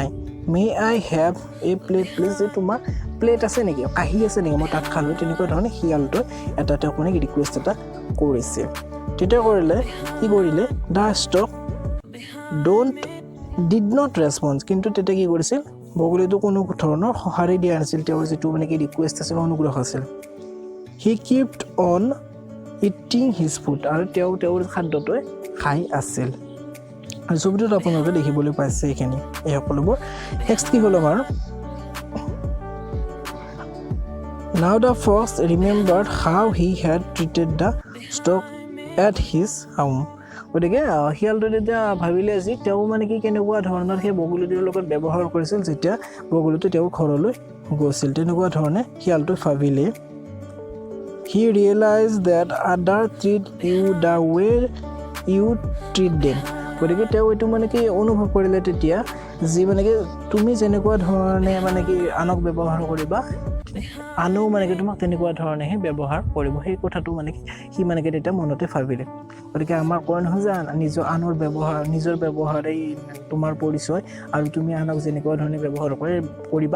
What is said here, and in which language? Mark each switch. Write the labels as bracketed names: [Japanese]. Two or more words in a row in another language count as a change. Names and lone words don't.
[English] May I have a plate please, [Assamese] যে তোমাৰ প্লেট আছে নেকি, কাঁহী আছে নেকি, মই তাত খালোঁ, তেনেকুৱা ধৰণে শিয়ালটোৱে এটা তেওঁক মানে ৰিকুৱেষ্ট এটা কৰিছে। তেতিয়া কি কৰিলে [English] the stork did not response, [Assamese] কিন্তু তেতিয়া কি কৰিছিল বগলীটো কোনো ধৰণৰ সঁহাৰি দিয়া নাছিল, তেওঁৰ যিটো মানে কি ৰিকুৱেষ্ট আছিল, অনুগ্ৰহ আছিল। [English] He kept on eating his food, [Assamese] আৰু তেওঁৰ খাদ্যটোৱে খাই আছিল। আৰু ছবিটোত আপোনালোকে দেখিবলৈ পাইছে এইখিনি, এই সকলোবোৰ। নেক্সট কি হ'ল আমাৰ [English] now the fox remembered how he had treated the stork at his home, [Assamese] গতিকে শিয়ালটো তেতিয়া ভাবিলে যে তেওঁ মানে কি কেনেকুৱা ধৰণৰ সেই বগলীটোৰ লগত ব্যৱহাৰ কৰিছিল যেতিয়া বগলীটো তেওঁৰ ঘৰলৈ গৈছিল, তেনেকুৱা ধৰণে শিয়ালটো ভাবিলে। [English] he realize that other treat you the way you treat them, [Assamese] গতিকে তেওঁ এইটো মানে কি অনুভৱ কৰিলে তেতিয়া যি মানে কি তুমি যেনেকুৱা ধৰণে মানে কি আনক ব্যৱহাৰ কৰিবা আনো মানে কি তোমাক তেনেকুৱা ধৰণেহে ব্যৱহাৰ কৰিব সেই কথাটো মানে কি সি মানে কি তেতিয়া মনতে ভাবিলে গতিকে আমাৰ কয় নহয় যে নিজৰ ব্যৱহাৰেই তোমাৰ পৰিচয় আৰু তুমি আনক যেনেকুৱা ধৰণে ব্যৱহাৰ কৰিবা